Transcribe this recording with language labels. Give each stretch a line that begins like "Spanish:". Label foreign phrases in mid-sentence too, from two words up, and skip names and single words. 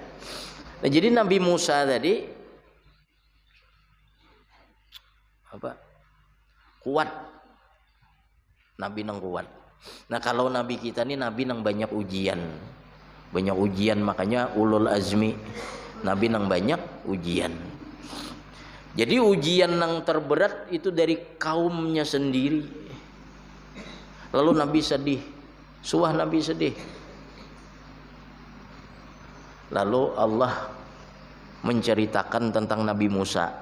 Banjar: Nah, jadi Nabi Musa tadi kuat. Nabi nang kuat. Nah, kalau nabi kita nih nabi nang banyak ujian. Banyak ujian, makanya ulul azmi. Nabi nang banyak ujian.
Indonesian: Jadi ujian yang terberat itu dari kaumnya sendiri.
Banjar: Lalu Nabi sedih, suah Nabi sedih.
Indonesian: Lalu Allah menceritakan tentang Nabi Musa.